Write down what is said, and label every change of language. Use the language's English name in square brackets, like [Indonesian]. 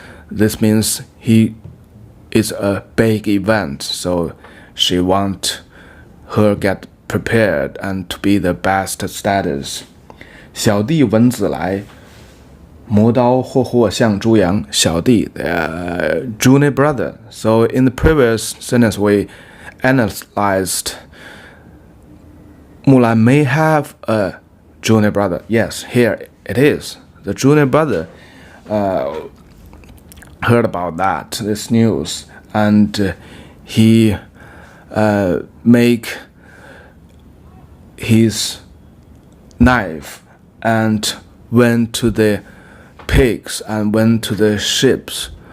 [English] This means it's a big event, so she want her get prepared and to be the best status. [Chinese] 小弟闻姊来，磨刀霍霍向猪羊。 [English] 小弟 junior brother. So in the previous sentence we analyzed Mulan may have a junior brother. Yes, here it is. The junior brother heard about this news, and he make his knife and went to the pigs and went to the ships.